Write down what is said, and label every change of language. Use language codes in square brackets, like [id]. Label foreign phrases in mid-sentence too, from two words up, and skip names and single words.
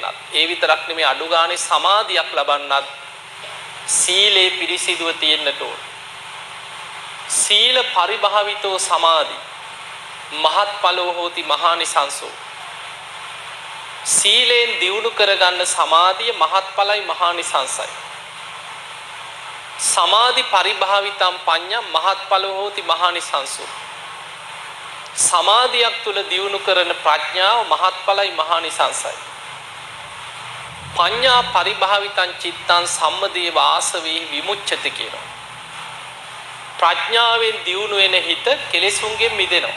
[si] ඒ විතරක් නෙමෙයි අඩු ගානේ සමාධියක් ලබන්නත් සීලේ පිරිසිදුව තියෙන්නට ඕන. [pi] සීල පරිභාවිතෝ සමාධි මහත්ඵලෝ හෝති මහානිසංසෝ. [si] සීලෙන් දියුණු කරගන්න සමාධිය මහත්ඵලයි මහානිසංසයි. [pi] සමාධි පරිභාවිතම් පඤ්ඤා මහත්ඵලෝ හෝති මහානිසංසෝ. [si] සමාධියක් තුල දියුණු කරන ප්‍රඥාව මහත්ඵලයි මහානිසංසයි. [pi] පඤ්ඤා පරිභාවිතං චිත්තං සම්මදේ වාසවේ විමුච්ඡති කියනවා. [si] ප්‍රඥාවෙන් දියුණු වෙන හිත කෙලෙසුන්ගෙන් මිදෙනවා.